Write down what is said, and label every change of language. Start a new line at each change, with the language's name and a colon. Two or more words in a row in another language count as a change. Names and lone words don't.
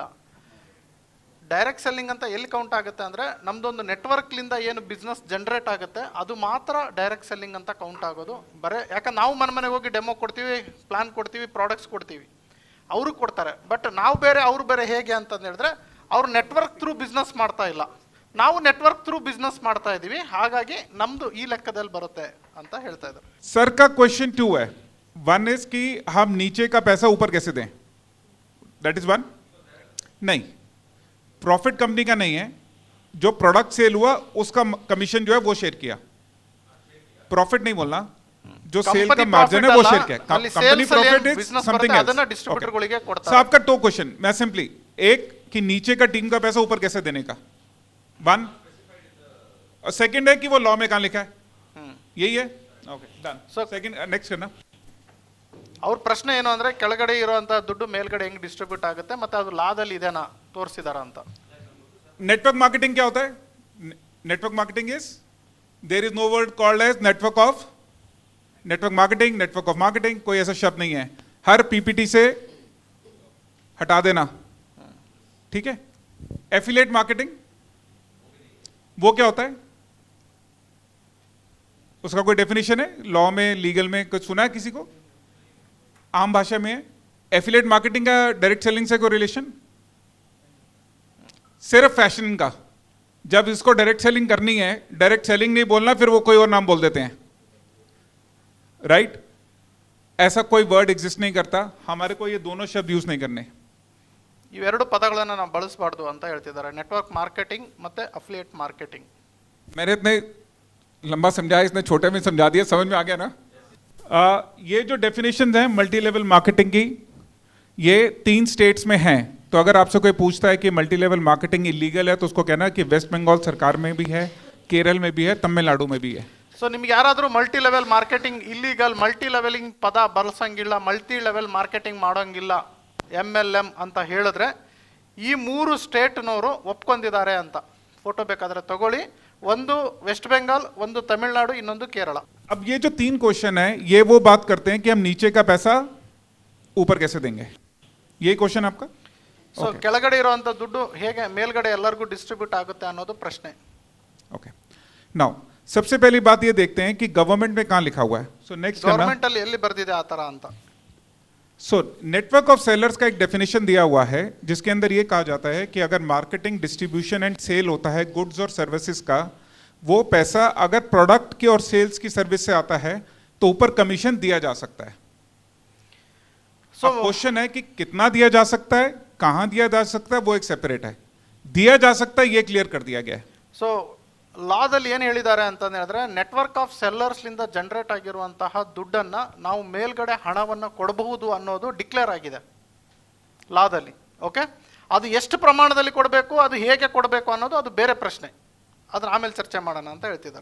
English: direct selling
Kannada: ಅಂತ ಎಲ್ಲಿ ಕೌಂಟ್ ಆಗುತ್ತೆ ಅಂದರೆ, ನಮ್ಮದೊಂದು ನೆಟ್ವರ್ಕ್ಲಿಂದ ಏನು
English: business generate
Kannada: ಆಗುತ್ತೆ ಅದು ಮಾತ್ರ
English: direct selling
Kannada: ಅಂತ ಕೌಂಟ್ ಆಗೋದು. ಬರೀ ಯಾಕಂದ್ರೆ ನಾವು ಮನೆಗೆ ಹೋಗಿ ಡೆಮೋ ಕೊಡ್ತೀವಿ, ಪ್ಲಾನ್ ಕೊಡ್ತೀವಿ, ಪ್ರಾಡಕ್ಟ್ಸ್ ಕೊಡ್ತೀವಿ, ಅವರು ಕೊಡ್ತಾರೆ. ಬಟ್ ನಾವು ಬೇರೆ, ಅವರು ಬೇರೆ. ಹೇಗೆ ಅಂತಂದು ಹೇಳಿದ್ರೆ, ಅವರು
English: network through business
Kannada: ಮಾಡ್ತಾ ಇಲ್ಲ, ನಾವು
English: network through business
Kannada: ಮಾಡ್ತಾ ಇದ್ದೀವಿ. ಹಾಗಾಗಿ ನಮ್ದು ಈ ಲೆಕ್ಕದಲ್ಲಿ ಬರುತ್ತೆ ಅಂತ ಹೇಳ್ತಾ ಇದ್ದಾರೆ.
Hindi: सर का क्वेश्चन 2 है।
English: one is
Hindi: कि हम नीचे का पैसा ऊपर कैसे दें,
English: that is one.
Hindi: नहीं,
English: profit company
Hindi: का नहीं है, जो
English: product sell
Hindi: हुआ उसका कमीशन जो है वो शेयर किया, प्रॉफिट नहीं बोलना। जो सेल का मार्जिन है वो शेयर किया,
English: company profit is something else.
Kannada: ಡಿಸ್ಟ್ರಿಬ್ಯೂಟರ್ಗಳಿಗೆ ಕೊಡ್ತಾರೆ।
Hindi: सो आपका 2 क्वेश्चन, मैं सिंपली एक कि नीचे का टीम का पैसा ऊपर कैसे देने का, वन। और सेकंड है कि वो लॉ में कहां लिखा है, यही है।
English: OK, done. So second, next करना।
Kannada: ಅವ್ರ ಪ್ರಶ್ನೆ ಏನು ಅಂದರೆ, ಕೆಳಗಡೆ ಇರುವಂಥ ದುಡ್ಡು ಮೇಲ್ಗಡೆ ಹೆಂಗೆ ಡಿಸ್ಟ್ರಿಬ್ಯೂಟ್ ಆಗುತ್ತೆ ಮತ್ತು ಅದು ಲಾದಲ್ಲಿ ಇದೆನಾ ತೋರಿಸಿದಾರ ಅಂತ.
English: network marketing
Hindi: क्या होता है?
English: network marketing is, there is no word called as network of network marketing, network of marketing,
Hindi: कोई ऐसा शब्द नहीं है। हर पीपीटी से हटा देना, ठीक है।
English: affiliate marketing
Hindi: वो क्या होता है? उसका कोई डेफिनेशन है लॉ में, लीगल में? कुछ सुना है किसी को? आम भाषा में है।
English: affiliate marketing
Hindi: का
English: direct selling
Hindi: से कोई रिलेशन? सिर्फ फैशन का, जब इसको
English: direct selling
Hindi: करनी है,
English: direct selling
Hindi: नहीं बोलना, फिर वो कोई और नाम बोल देते हैं, राइट? ऐसा कोई
English: word exist
Hindi: नहीं करता, हमारे को ये दोनों शब्द यूज नहीं करने।
Kannada: ಇವೆರಡು ಪದಗಳನ್ನು ನಾವು ಬಳಸಬಾರ್ದು ಅಂತ ಹೇಳ್ತಿದ್ದಾರೆ,
English: network marketing
Kannada: ಮತ್ತು
English: affiliate marketing.
Hindi: मैंने इतने लंबा समझाया, इसने छोटे में समझा दिया, समझ में आ गया ना? ये जो डेफिनेशंस हैं
English: multi level marketing
Hindi: की, ये 3 स्टेट्स में हैं। तो अगर आपसे कोई पूछता है कि
English: multi level marketing illegal
Hindi: है, तो उसको कहना कि वेस्ट बंगाल सरकार में भी है, केरल में भी है, तमिलनाडु में भी है।
Kannada: ಸೊ ನಿಮ್ಗೆ ಯಾರಾದರೂ
English: multi level marketing illegal, multi leveling
Kannada: ಪದ ಬಳಸಂಗಿಲ್ಲ,
English: multi level marketing
Kannada: ಮಾಡೋಂಗಿಲ್ಲ, MLM ಅಂತ ಹೇಳಿದ್ರೆ ಈ 3 ಸ್ಟೇಟ್ನವರು ಒಪ್ಕೊಂಡಿದ್ದಾರೆ ಅಂತ. ಫೋಟೋ ಬೇಕಾದರೆ ತಗೊಳ್ಳಿ. ಒಂದು ವೆಸ್ಟ್ ಬೆಂಗಾಲ್, ಒಂದು ತಮಿಳುನಾಡು, ಇನ್ನೊಂದು ಕೇರಳ.
Hindi: अब ये जो 3 क्वेश्चन है, ये वो बात करते हैं कि हम नीचे का पैसा ऊपर कैसे देंगे, ये क्वेश्चन आपका।
Kannada: ಸೊ ಕೆಳಗಡೆ ಇರುವಂಥ ದುಡ್ಡು ಹೇಗೆ ಮೇಲ್ಗಡೆ ಎಲ್ಲರಿಗೂ ಡಿಸ್ಟ್ರಿಬ್ಯೂಟ್ ಆಗುತ್ತೆ ಅನ್ನೋದು ಪ್ರಶ್ನೆ.
English: OK, now
Hindi: सबसे पहली बात ये देखते हैं कि गवर्नमेंट में कहां लिखा हुआ है।
English: so next
Kannada: ಗವರ್ಮೆಂಟ್ ಅಲ್ಲಿ ಎಲ್ಲಿ ಬರ್ದಿದೆ ಆ ಥರ ಅಂತ.
English: so network of sellers
Hindi: का एक डेफिनेशन दिया हुआ है, जिसके अंदर ये कहा जाता है कि अगर
English: marketing, distribution and sale
Hindi: होता है गुड्स और सर्विसेज का, वो पैसा अगर प्रोडक्ट की और सेल्स की सर्विस से आता है तो ऊपर कमीशन दिया जा सकता है। So, क्वेश्चन है कि कितना दिया जा सकता है, कहां दिया जा सकता है, वो एक सेपरेट है। दिया जा सकता है ये क्लियर कर दिया गया है।
Kannada: ಸೊ ಲಾದಲ್ಲಿ ಏನು ಹೇಳಿದ್ದಾರೆ ಅಂತಂದು ಹೇಳಿದ್ರೆ,
English: network of sellers
Kannada: ಜನರೇಟ್ ಆಗಿರುವಂತಹ ದುಡ್ಡನ್ನು ನಾವು ಮೇಲ್ಗಡೆ ಹಣವನ್ನು ಕೊಡಬಹುದು ಅನ್ನೋದು ಡಿಕ್ಲೇರ್ ಆಗಿದೆ ಲಾದಲ್ಲಿ. ಓಕೆ, ಅದು ಎಷ್ಟು ಪ್ರಮಾಣದಲ್ಲಿ ಕೊಡಬೇಕು, ಅದು ಹೇಗೆ ಕೊಡಬೇಕು ಅನ್ನೋದು ಅದು ಬೇರೆ ಪ್ರಶ್ನೆ, ಅದನ್ನ ಆಮೇಲೆ ಚರ್ಚೆ ಮಾಡೋಣ ಅಂತ ಹೇಳ್ತಿದ್ದಾರೆ.